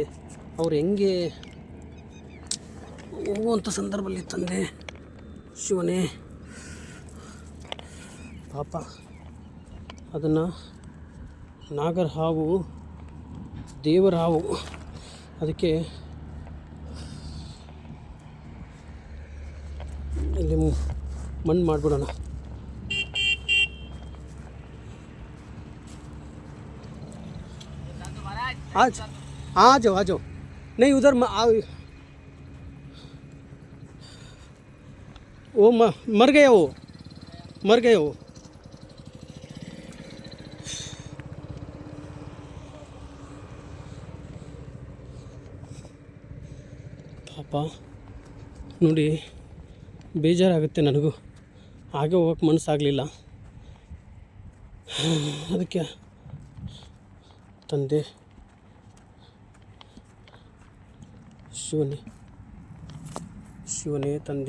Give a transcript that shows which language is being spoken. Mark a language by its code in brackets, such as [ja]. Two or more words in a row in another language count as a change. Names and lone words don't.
[kn] ಅವ್ರು ಹೆಂಗೆ ಹೋಗುವಂಥ ಸಂದರ್ಭದಲ್ಲಿ ತಂದೆ ಶಿವನೇ ಪಾಪ ಅದನ್ನು ನಾಗರ ಹಾವು, ದೇವರ ಹಾವು. ಅದಕ್ಕೆ ಇಲ್ಲಿ ಮಣ್ಣು ಮಾಡಿಬಿಡೋಣ. [hi] आज आ जाओ नहीं उधर वो मर गए, वो मर गए वो. [kn] ಪಾಪ ನೋಡಿ, ಬೇಜಾರಾಗುತ್ತೆ ನನಗೂ. ಹಾಗೆ ಹೋಗೋಕ್ಕೆ ಮನಸ್ಸಾಗಲಿಲ್ಲ. ಅದಕ್ಕೆ ತಂದೆ ಶಿವನೇ ತಂದೆ.